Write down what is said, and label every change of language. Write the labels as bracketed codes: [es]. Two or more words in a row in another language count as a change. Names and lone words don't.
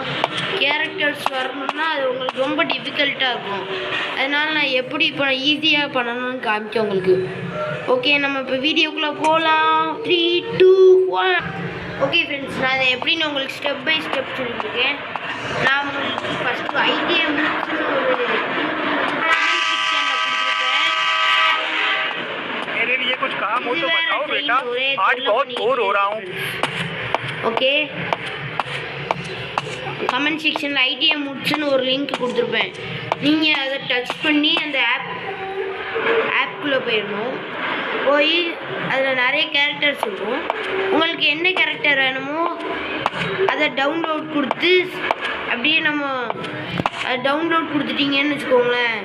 [ta] கேரக்டர்ஸ் வரணும்னா அது உங்களுக்கு ரொம்ப டிஃபிகல்ட்டாக இருக்கும். அதனால் நான் எப்படி இப்போ ஈஸியாக பண்ணணும்னு காமிச்சேன் உங்களுக்கு. ஓகே, நம்ம இப்போ வீடியோக்குள்ளே போகலாம். 3, 2, 1. [en] okay friends, [ta] நான் இதை எப்படின்னு உங்களுக்கு [en] step by step [ta] சொல்லியிருக்கேன். நான் உங்களுக்கு ஃபஸ்ட்டு ஐடியா முடிச்சுன்னு ஒரு [hi] कुछ काम हो तो बताओ बेटा, आज बहुत बोर हो रहा हूँ. [ta] ஓகே, [en] comment section [ta] ஐடியா முடிச்சுன்னு ஒரு லிங்க் கொடுத்துருப்பேன். நீங்கள் அதை டச் பண்ணி அந்த ஆப்குள்ளே போயிடணும். போய் அதில் நிறைய கேரக்டர்ஸ் இருக்கும். உங்களுக்கு என்ன கேரக்டர் வேணுமோ அதை டவுன்லோட் கொடுத்து அப்படியே நம்ம டவுன்லோட் கொடுத்துட்டீங்கன்னு வச்சுக்கோங்களேன்.